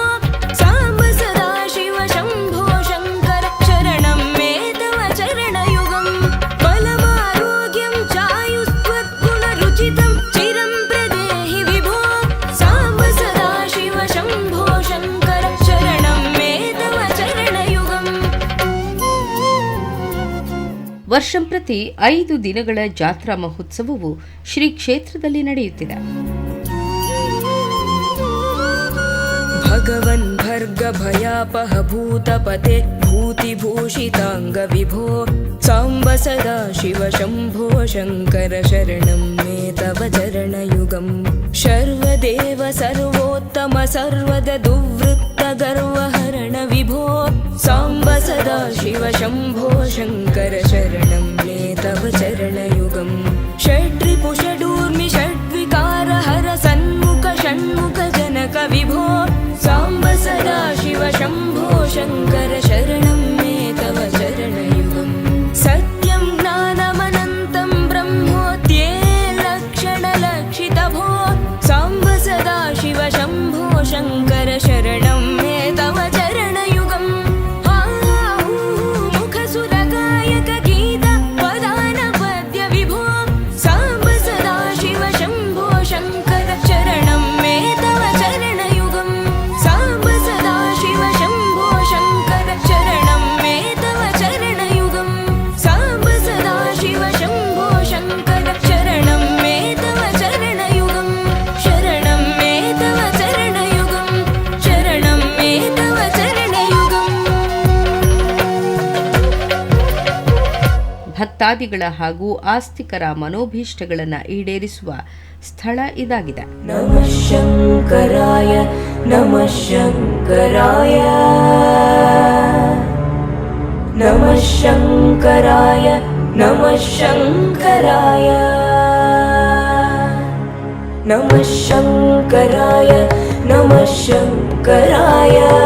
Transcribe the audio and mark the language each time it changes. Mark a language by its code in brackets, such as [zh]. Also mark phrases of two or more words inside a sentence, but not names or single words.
[sa] ಸಾಂಬ ಸದಾ ಶಿವ ಶಂಭೋ ಶಂಕರ ಶರಣಂ ಮೇ ತವ ಚರಣಯುಗಂ ಬಲಮಾರೋಗ್ಯಂ ಚಾಯುಸ್ತ್ವದ್ಗುಣ ರುಚಿತಂ ಚಿರಂ ಪ್ರದೇಹಿ ವಿಭೋ ಸಾಂಬ ಸದಾ ಶಿವ ಶಂಭೋ ಶಂಕರ ಶರಣಂ ಮೇ ತವ ಚರಣಯುಗಂ. [kn] ವರ್ಷಂಪ್ರತಿ 5 ದಿನಗಳ ಜಾತ್ರಾ ಮಹೋತ್ಸವವು ಶ್ರೀ ಕ್ಷೇತ್ರದಲ್ಲಿ ನಡೆಯುತ್ತಿದೆ. [sa] ಭಗವನ್ ಭರ್ಗ ಭಯಾಪಹ ಭೂತಪತೆ ಭೂತಿಭೂಷಿತಾಂಗ ವಿಭೋ ಸಾಂಬ ಸದಾ ಶಿವ ಶಂಭೋ ಶಂಕರ ಶರಣಂ ಮೇ ತವ ಚರಣಯುಗಂ ಶರ್ವದೇವ ಸರ್ವೋತ್ತಮ ಸರ್ವದ ದುವೃತ್ತ ಗರ್ವಹರಣ ವಿಭೋ ಸಾಂಬ ಸದಾ ಶಿವ ಶಂಭೋ ಶಂಕರ ಶರಣಂ ಮೇ ತವ ಚರಣಯುಗಂ ಷಡ್ರಿಪುಷಡೂರ್ಮಿ ಷಡ್ವಿಕಾರ ಹರ ಸನ್ಮುಖ ಷಣ್ಮುಖ ಜನಕ ವಿಭೋ ಸಾಂಬ ಸದಾ ಶಿವ ಶಂಭೋ ಶಂಕರ ಶರಣಂ ಮೇ ತವ ಚರಣಯುಗಂ ಸತ್ಯಂ ಜ್ಞಾನಮನಂತಂ ಬ್ರಹ್ಮೋತ್ಯೇ ಲಕ್ಷಣ ಲಕ್ಷಿತ ಭೋ ಸಾಂಬ ಸದಾ ಶಿವ ಶಂಭೋ ಶಂಕರ ಶರಣಂ ಮೇ ತವ ಚರಣಯುಗಂ ಮುಖ ಸುರಗಾಯಕ ಗೀತ ಪದಾನ ಪದ್ಯ ವಿಭೋ ಸಾಂಬ ಸದಾ ಶಿವ ಶಂಭೋ ಶಂಕರ ಶರಣಂ ಮೇ ತವ ಚರಣಯುಗಂ ಸಾಂಬ ಸದಾ ಶಿವ ಶಂಭೋ ಶಂಕರ ಶರಣಂ ಮೇ ತವ ಚರಣಯುಗಂ ಸಾಂಬ ಸದಾ ಶಿವ ಶಂಭೋ ಶಂಕರ ಶರಣಂ ಮೇ ತವ ಚರಣಯುಗಂ ಶರಣಂ ಮೇ ತವ ಚರಣಯುಗಂ ಶರಣಂ ಮೇ ತವ ಚರಣಯುಗಂ. [kn] ಭಕ್ತಾದಿಗಳ ಹಾಗೂ ಆಸ್ತಿಕರ ಮನೋಭೀಷ್ಟಗಳನ್ನು ಈಡೇರಿಸುವ ಸ್ಥಳ ಇದಾಗಿದೆ. [sa] ನಮಃ ಶಂಕರಾಯ ನಮಃ ಶಂಕರಾಯ ನಮಃ ಶಂಕರಾಯ ನಮಃ ಶಂಕರಾಯ ನಮಃ ಶಂಕರಾಯ ನಮಃ ಶಂಕರಾಯ